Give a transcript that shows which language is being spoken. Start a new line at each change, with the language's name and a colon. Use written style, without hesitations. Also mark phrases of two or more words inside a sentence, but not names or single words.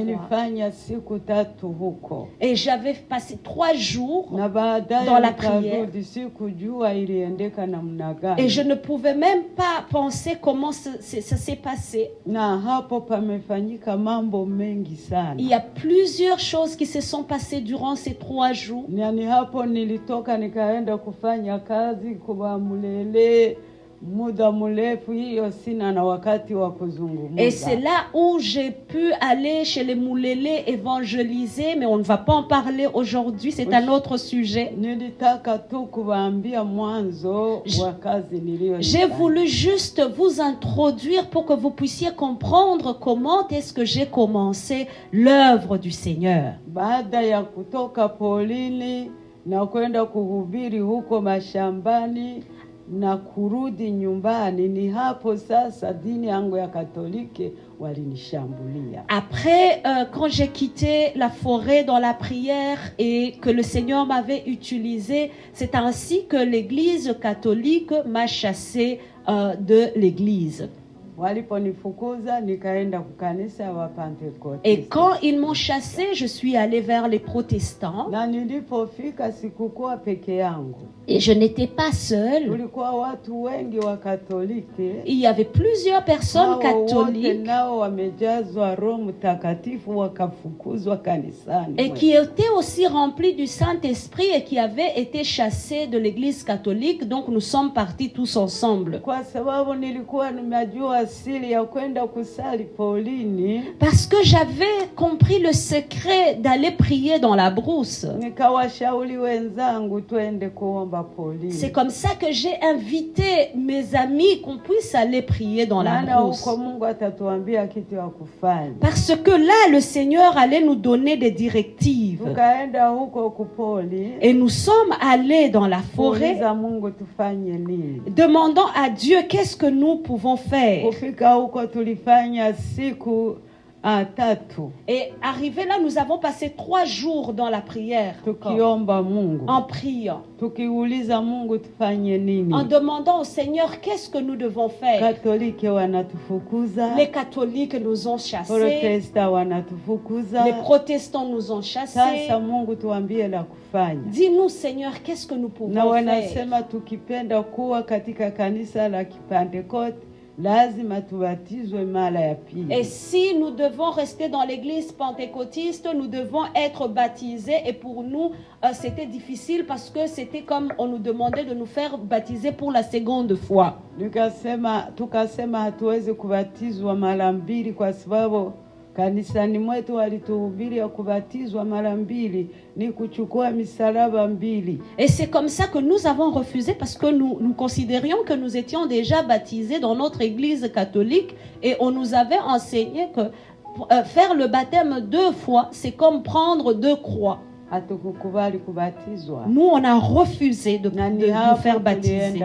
Swahili: Nilifanya siku 3 huko.
French: Et j'avais passé 3 jours
Swahili: Na baadaye
French: dans la prière.
Swahili: nikarudi, sikujua iliendeka namna gani.
French: Et je ne pouvais même pas penser comment ça s'est passé.
Swahili: Na hapo pamefanyika mambo mengi sana.
French: Il y a plusieurs choses qui se sont passées durant ces 3 jours.
Swahili: Ni hapo nilitoka nikaenda kufanya kazi kwa Mulele muda mrefu, hiyo sina na wakati wa kuzungumza.
French: Et c'est là où j'ai pu aller chez les Moulélés évangéliser, mais on ne va pas en parler aujourd'hui, c'est un autre sujet.
Swahili: Nilitaka tu kuwaambia mwanzo wa kazi niliyofanya.
French: J'ai voulu juste vous introduire pour que vous puissiez comprendre comment est-ce que j'ai commencé l'œuvre du Seigneur.
Swahili: Baada ya kutoka polini na kwenda kuhubiri huko mashambani na kurudi nyumbani, ni hapo sasa dini yangu ya Katoliki walinishambulia.
French: Après, quand j'ai quitté la forêt dans la prière et que le Seigneur m'avait utilisé, c'est ainsi que l'Église catholique m'a chassé de l'Église.
Swahili: waliponifukuza nikaenda kukanisa wa Pentecost.
French: Et quand ils m'ont chassé, je suis allée vers les protestants.
Swahili: Na nilipofika sikukuwa peke yangu.
French: Et je n'étais pas seule.
Swahili: Tulikuwa watu wengi wa Katoliki.
French: Il y avait plusieurs personnes catholiques
Swahili: nao wamejazwa Roho Mtakatifu wakafukuzwa kanisani.
French: et qui étaient aussi remplis du Saint-Esprit et qui avaient été chassés de l'église catholique. Donc nous sommes partis tous ensemble.
Swahili: Kwa sababu nilikuwa nimejua asili ya kwenda kusali polini.
French: Parce que j'avais compris le secret d'aller prier dans la brousse.
Swahili: Nikawashauri wenzangu twende kuomba polini.
French: C'est comme ça que j'ai invité mes amis qu'on puisse aller prier dans la brousse.
Swahili: Mungu atatuambia kitu ya kufanya.
French: Parce que là, le Seigneur allait nous donner des directives.
Swahili: Tukaenda huko kupoli.
French: Et nous sommes allés dans la forêt,
Swahili: Mungu tufanye nini?
French: demandant à Dieu qu'est-ce que nous pouvons faire.
Swahili: Kufika huko tulifanya siku tatu.
French: Et arrivé là, nous avons passé 3 jours dans la prière,
Swahili: tukiomba Mungu,
French: en priant,
Swahili: tukiuliza Mungu tufanye nini,
French: en demandant au Seigneur qu'est-ce que nous devons faire.
Swahili: Katoliki wanatufukuza,
French: les catholiques nous ont chassés,
Swahili: Protestants wanatufukuza,
French: les protestants nous ont chassés.
Swahili: Sasa Mungu tuambie la kufanya.
French: Dis-nous Seigneur, qu'est-ce que nous pouvons
Swahili: na
French: faire.
Swahili: wanasema tukipenda kuwa katika kanisa la Pentecost lazima tubatizwe mara ya pili.
French: Et si nous devons rester dans l'église pentecôtiste, nous devons être baptisés. Et pour nous, c'était difficile parce que c'était comme on nous demandait de nous faire baptiser pour la seconde fois.
Swahili: Tukasema hatuwezi kubatizwa mara mbili kwa sababu kanisani mwetu walituhubiri ya kubatizwa mara mbili ni kuchukua misalaba mbili.
French: Et c'est comme ça que nous avons refusé parce que nous considérions que nous étions déjà baptisés dans notre église catholique et on nous avait enseigné que faire le baptême 2 fois, c'est comme prendre 2 croix. Nous, on a refusé de nous faire baptiser.